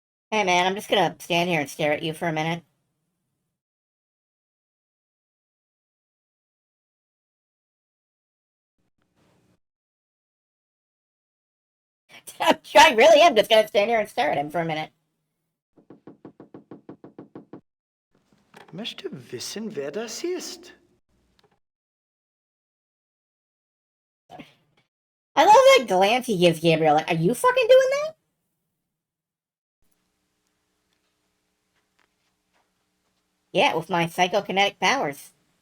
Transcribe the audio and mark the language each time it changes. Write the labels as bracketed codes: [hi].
[en] Hey man, I'm just gonna stand here and stare at you for a minute. I really am just gonna stand here and stare at him for a minute. [de] Möchte wissen, wer das ist. [en] I love that glance he gives Gabriel. Like, are you fucking doing that? Yeah, with my psychokinetic powers.